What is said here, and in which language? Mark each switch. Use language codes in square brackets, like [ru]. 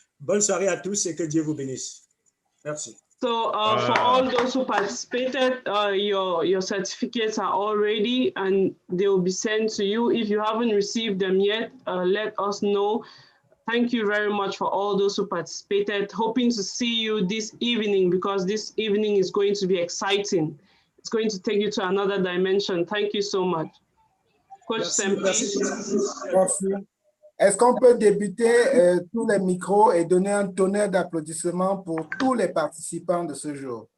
[fr] Bonne soirée à tous et que Dieu vous bénisse. Merci. [en] So for all those who participated, your certificates are all ready and they will be sent to you. If you haven't received them yet, let us know. Thank you very much for all those who participated. Hoping to see you this evening because this evening is going to be exciting. It's going to take you to another dimension. Thank you so much. Coach Sam, please. [fr] Merci. Est-ce qu'on peut débuter tous les micros et donner un tonnerre d'applaudissements pour tous les participants de ce jour?